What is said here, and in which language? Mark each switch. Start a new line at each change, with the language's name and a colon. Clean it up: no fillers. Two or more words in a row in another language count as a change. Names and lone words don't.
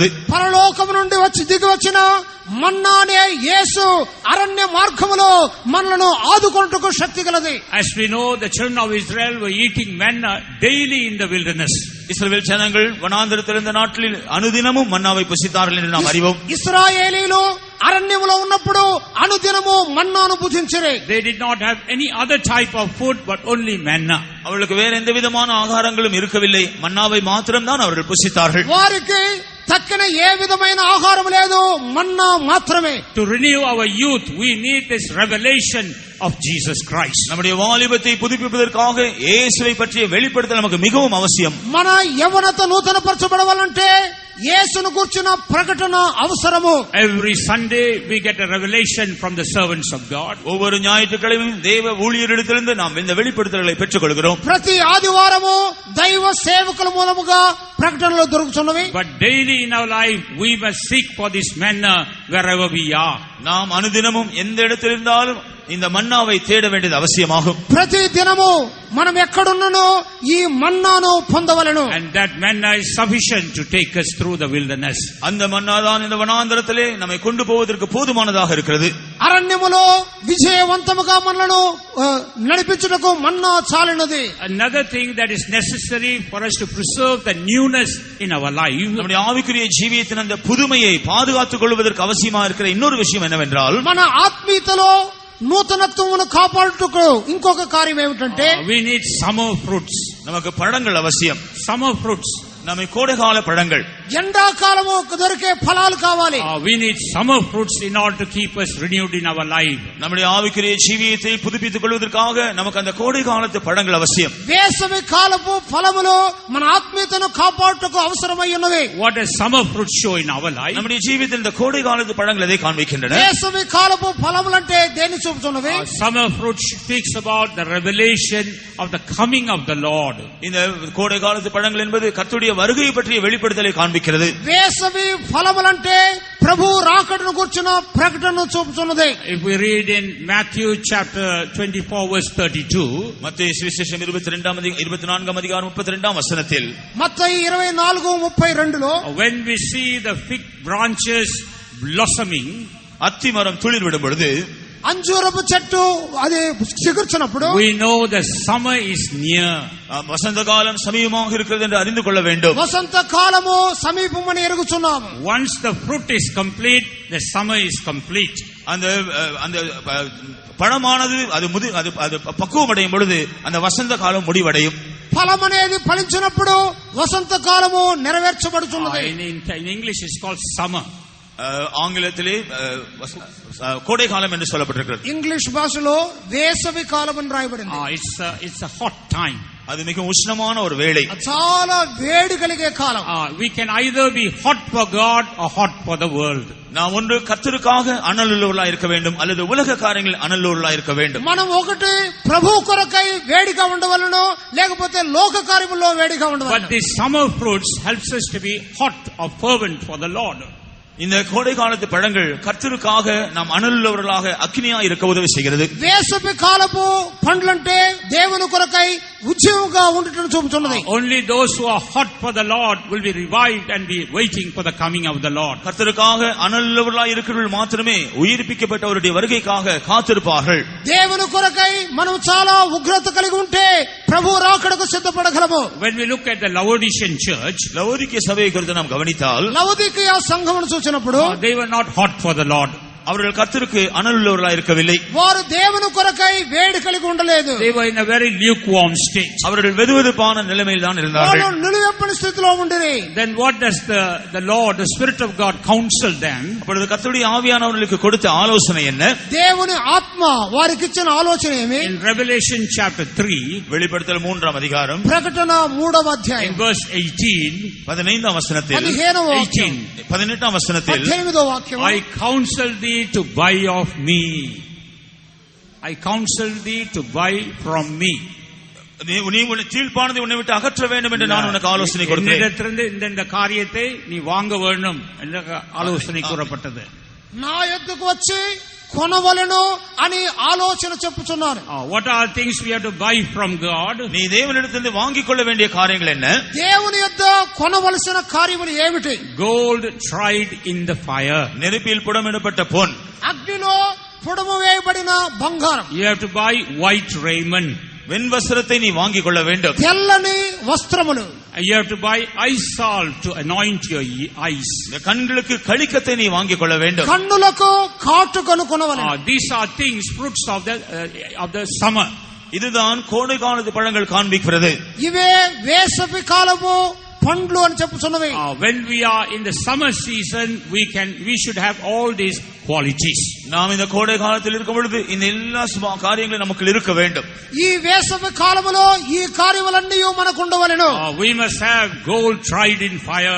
Telugu: పరలోకము నుండి వచ్చి దిగి వచ్చిన మన్నానే యేసు అరణ్య మార్గములో మనలను ఆదుకొనుటకు శక్తి గలది.
English: As we know, the children of Israel were eating manna daily in the wilderness.
Tamil: இஸ்ரவேல் ஜனங்கள் வனாந்தரத்தில் இருந்த நாட்களில் அனுதினமும் மன்னாவை புசித்தார்கள் என்று நாம் அறிவோம்.
Telugu: ఇశ్రాయేలీలు అరణ్యములో ఉన్నప్పుడు అనుదినము మన్నాను భుజించిరి.
English: They did not have any other type of food but only manna.
Tamil: அவர்களுக்கு வேற எந்த விதமான ஆகாரங்களும் இருக்கவில்லை, மன்னாவை மாத்திரம்தான் அவர்கள் புசித்தார்கள்.
Telugu: వారికి తక్కిన ఏ విధమైన ఆహారం లేదు, మన్నా మాత్రమే.
English: To renew our youth, we need this revelation of Jesus Christ.
Tamil: நம்முடைய வாலிபத்தை புதுப்பிப்பதற்காக இயேசுவை பற்றிய வெளிப்படுத்தல் நமக்கு மிகவும் அவசியம்.
Telugu: మన యవనత నూతన పరచబడవాలంటే యేసును గురించిన ప్రకటన అవసరము.
English: Every Sunday we get a revelation from the servants of God.
Tamil: ஒவ்வொரு ஞாயிற்றுக்கிழமையும் தேவ ஊழியரிடத்திலிருந்து நாம் இந்த வெளிப்படுத்தல்களை பெற்றுக்கொள்கிறோம்.
Telugu: ప్రతి ఆదివారము దైవ సేవకుల మూలముగా ప్రకటనలు దొరుకుతున్నవి.
English: But daily in our life we must seek for this manna wherever we are.
Tamil: நாம் அனுதினமும் எந்த இடத்தில் இருந்தாலும் இந்த மன்னாவை தேட வேண்டியது அவசியமாகும்.
Telugu: ప్రతి దినము మనం ఎక్కడున్ననో ఈ మన్నాను పొందవలెను.
English: And that manna is sufficient to take us through the wilderness.
Tamil: அந்த மன்னாதான் இந்த வனாந்தரத்திலே நம்மை கொண்டு போவதற்கு போதுமானதாக இருக்கிறது.
Telugu: అరణ్యములో విజయవంతముగా మనలను నడిపించుటకు మన్నా చాలినది.
English: Another thing that is necessary for us to preserve the newness in our life,
Tamil: நம்முடைய ஆவிக்குரிய ஜீவியத்தின் அந்த புதுமையை பாதுகாத்துக் கொள்வதற்கு அவசியமா இருக்கிற இன்னொரு விஷயம் என்னவென்றால்,
Telugu: మన ఆత్మీయతలో నూతనత్వమును కాపాడుటకు ఇంకొక కార్యం ఏమిటంటే
English: we need summer fruits.
Tamil: நமக்கு பழங்கள் அவசியம்.
English: Summer fruits.
Tamil: நம்ம கோடைகால பழங்கள்,
Telugu: ఎండాకాలము దొరికే ఫలాలు కావాలి.
English: We need summer fruits in order to keep us renewed in our life.
Tamil: நம்முடைய ஆவிக்குரிய ஜீவியத்தை புதுப்பித்துக் கொள்வதற்காக நமக்கு அந்த கோடை காலத்து பழங்கள் அவசியம்.
Telugu: వేసవి కాలపు ఫలములు మన ఆత్మీయతను కాపాడుటకు అవసరమై ఉన్నవి.
English: What does summer fruits show in our life?
Tamil: நம்முடைய ஜீவியத்தில் இந்த கோடை காலத்து பழங்கள் எதை காண்பிக்கின்றன?
Telugu: వేసవి కాలపు ఫలములంటే దేని చూపుతున్నవి?
English: Summer fruits speaks about the revelation of the coming of the Lord.
Tamil: இந்த கோடை காலத்து பழங்கள் என்பது கர்த்தருடைய வருகை பற்றிய வெளிப்படுத்தலை காண்பிக்கிறது.
Telugu: వేసవి ఫలములంటే ప్రభు రాకడను గురించిన ప్రకటనను చూపుతున్నది.
English: If we read in Matthew chapter 24 verse 32,
Tamil: மத்தேயு சுவிசேஷம் 24ஆம் அதிகாரம் 32ஆம் வசனத்தில்,
Telugu: మత్తయి 24:32లో
English: when we see the fig branches blossoming,
Tamil: அத்தி மரம் துளிர் விடும் பொழுது,
Telugu: అంజూరపు చెట్టు అది చిగుర్చినప్పుడు
English: we know the summer is near.
Tamil: வசந்த காலம் சமீபமாக இருக்கிறது என்று அறிந்து கொள்ள வேண்டும்.
Telugu: వసంత కాలము సమీపమని ఎరుగుచున్నాము.
English: Once the fruit is complete, the summer is complete.
Tamil: அந்த பழமானது அது பக்குவம் அடையும் பொழுது அந்த வசந்த காலம் முடிவடையும்.
Telugu: ఫలం అనేది ఫలించినప్పుడు వసంత కాలము నెరవేర్చబడుతున్నది.
English: In English it's called summer.
Tamil: ஆங்கிலத்திலே கோடை காலம் என்று சொல்லப்பட்டிருக்கிறது.
Telugu: ఇంగ్లీష్ భాషలో వేసవి కాలం అని రాయబడింది.
English: It's a hot time.
Tamil: அது மிக உஷ்ணமான ஒரு வேளை.
Telugu: చాలా వేడి కలిగే కాలం.
English: We can either be hot for God or hot for the world.
Tamil: நாம் ஒன்று கர்த்தருக்காக அனலுள்ளவர்களாக இருக்க வேண்டும் அல்லது உலக காரியங்களில் அனலுள்ளவர்களாக இருக்க வேண்டும்.
Telugu: మనం ఒకటి ప్రభు కొరకై వేడిగా ఉండవలెను లేకపోతే లోక కార్యముల్లో వేడిగా ఉండవలెను.
English: But the summer fruits helps us to be hot or fervent for the Lord.
Tamil: இந்த கோடை காலத்து பழங்கள் கர்த்தருக்காக நாம் அனலுள்ளவர்களாக அக்னியா இருக்க உதவி செய்கிறது.
Telugu: వేసవి కాలపు పండ్లంటే దేవుని కొరకై ఉద్యమంగా ఉండటం చూపుతున్నది.
English: Only those who are hot for the Lord will be revived and be waiting for the coming of the Lord.
Tamil: கர்த்தருக்காக அனலுள்ளவர்களாக இருக்கிறவர்கள் மாத்திரமே உயிர்ப்பிக்கப்பட்டவருடைய வருகைக்காக காத்திருப்பார்கள்.
Telugu: దేవుని కొరకై మనం చాలా ఉగ్రత కలిగి ఉంటే ప్రభు రాకడకు సిద్ధపడగలము.
English: When we look at the Laodicean church,
Tamil: லவோதிக்கேய சபையை குறித்து நாம் கவனித்தால்
Telugu: లవోదికీయ సంఘమును చూసినప్పుడు
English: they were not hot for the Lord.
Tamil: அவர்கள் கர்த்தருக்கு அனலுள்ளவர்களாக இருக்கவில்லை.
Telugu: వారు దేవుని కొరకై వేడి కలిగి ఉండలేదు.
English: They were in a very lukewarm state.
Tamil: அவர்கள் வெதுவெதுப்பான நிலைமையில் தான் இருந்தார்கள்.
Telugu: వాళ్ళు నిలువెప్పని స్థితిలో ఉండిరి.
English: Then what does the Lord, the Spirit of God, counsel them?
Tamil: அப்பொழுது கர்த்தருடைய ஆவியானவர்களுக்கு கொடுத்த ஆலோசனை என்ன?
Telugu: దేవుని ఆత్మ వారికి ఇచ్చిన ఆలోచన ఏమి?
English: In Revelation chapter 3,
Tamil: வெளிப்படுத்தல் 3ஆம் அதிகாரம்
Telugu: ప్రకటన 3వ అధ్యాయం
English: in verse 18,
Tamil: 15ஆம் வசனத்தில் 18ஆம் வசனத்தில்
Telugu: 18వ వాక్యం
English: I counsel thee to buy of me. I counsel thee to buy from me.
Tamil: நீ உன்னை கீழ்ப்பானதை உன்னை விட்டு அகற்ற வேண்டும் என்று நான் உனக்கு ஆலோசனை கொடுத்தேன். என்னிடத்திலிருந்து இந்த காரியத்தை நீ வாங்க வேண்டும் என்ற ஆலோசனை கூறப்பட்டது.
Telugu: నా యొద్దకు వచ్చి కొనవలెను అని ఆలోచన చెప్పుచున్నారు.
English: What are things we have to buy from God?
Tamil: நீ தேவனிடத்திலிருந்து வாங்கிக் கொள்ள வேண்டிய காரியங்கள் என்ன?
Telugu: దేవుని యొద్ద కొనవలసిన కార్యములు ఏమిటి?
English: Gold tried in the fire.
Tamil: நெருப்பில் புடமிடப்பட்ட பொன்.
Telugu: అగ్నిలో పుడము వేయబడిన బంగారం.
English: You have to buy white raiment.
Tamil: வெண் வஸ்திரத்தை நீ வாங்கிக் கொள்ள வேண்டும்.
Telugu: తెల్లని వస్త్రములు.
English: You have to buy eye salt to anoint your eyes.
Tamil: கண்களுக்கு கழிக்கத்தை நீ வாங்கிக் கொள்ள வேண்டும்.
Telugu: కన్నులకు కాటుకను కొనవలెను.
English: These are things, fruits of the summer.
Tamil: இதுதான் கோடை காலத்து பழங்கள் காண்பிக்கிறது.
Telugu: ఇవే వేసవి కాలము పండ్లు అని చెప్పుచున్నవి.
English: When we are in the summer season, we should have all these qualities.
Tamil: நாம் இந்த கோடை காலத்தில் இருக்கும் பொழுது இந்த எல்லா காரியங்களும் நமக்கு இருக்க வேண்டும்.
Telugu: ఈ వేసవి కాలములో ఈ కార్యములన్నీ మనకు ఉండవలెను.
English: We must have gold tried in fire.